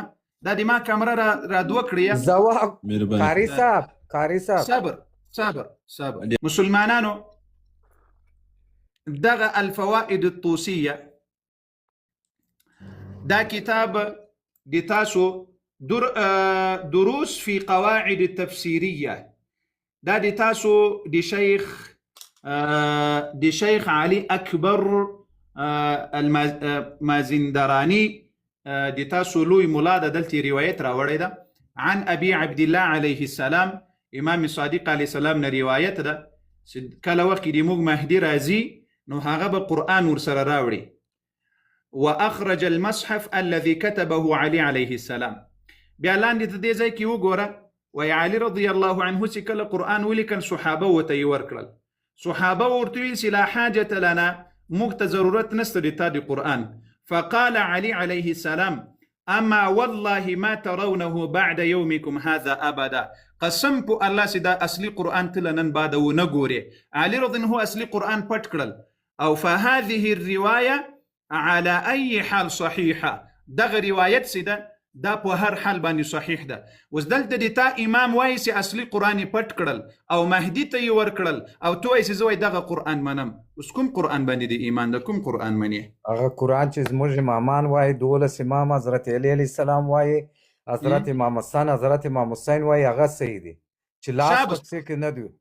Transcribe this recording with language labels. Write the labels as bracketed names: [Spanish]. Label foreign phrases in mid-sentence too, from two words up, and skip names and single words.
[Pashto] دا د ما کامره را دوه کړی. قاري صاحب صبر مسلمانانو دغه [Arabic] الفوائد الطوسيه [Pashto] دا کتاب د تاسو [Arabic] دروس في قواعد التفسيريه، [Pashto] دا د تاسو د شيخ علي اکبر المازندراني د تاسو لوی مولا د دلته روایت راوړی ده [Arabic] عن ابي عبد الله عليه السلام. [Pashto] امام صادق [Arabic] عليه السلام [Pashto] نه روایت ده کله وخت د موږ مهدي راځي نو هغه به قرآن ورسره راوړي. [Arabic] واخرج المصحف الذي كتبه علي عليه السلام، [Pashto] بیا لاندې ته دې ځای کې وګوره وایي علي [Arabic] رضی الله عنه [Pashto] چې کله قرآن ولیکل صحابه ورته یې ورکړل، صحابه ورته ویل چې [Arabic] لا حاجة لنا، [Pashto] موږ ته ضرورت نشته د تا د قرآن. [Arabic] فقال علي عليه السلام اما والله ما ترونه بعد يومكم هذا ابدا، [Pashto] قسم په الله چې دا اصلي قرآن ته نن بعد ونه ګوري. علي [Arabic] رضی الله [Pashto] اصلي قرآن پټ کړل. [Arabic] او فهذه الروايه على اي حال صحيحه، [Pashto] دغه روایت چې ده دا په هر حال باندې صحیح ده. اوس دلته د تا امام وایي چې اصلي قرآن یې پټ کړل او مهدي ته یې ورکړل او تو وایي چې زه وایي دغه قرآن منم. اوس کوم قرآن باندې د ایمان ده؟ کوم قرآن منې؟ هغه قرآن چې زموږ امامان وایي 12 امام حضرت علی [Arabic] علیه السلام [Pashto] وایي، حضرت امام حسن، حضرت امام حسین وایي هغه صحیح دي چې لاس پکې کې نه دی.